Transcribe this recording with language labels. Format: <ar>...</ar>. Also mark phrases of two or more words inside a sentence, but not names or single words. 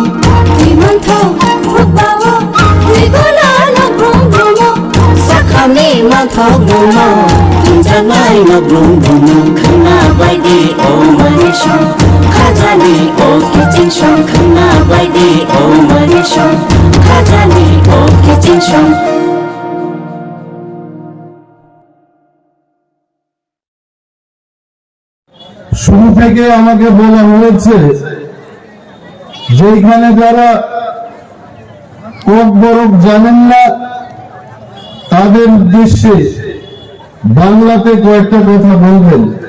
<trp>Timantho hukbawo tigala no brumo Sakhami mantho brumo Tunjanai no brumo khana baidi o mare shong khajani o kijing shong khana baidi o mare shong khajani o kijing shong</trp> <bn>শুরু থেকে আমাকে বলা হয়েছে যেখানে যারা কক বরফ জানেন না তাদের উদ্দেশ্যে বাংলাতে কয়েকটা কথা বলবেন।</bn>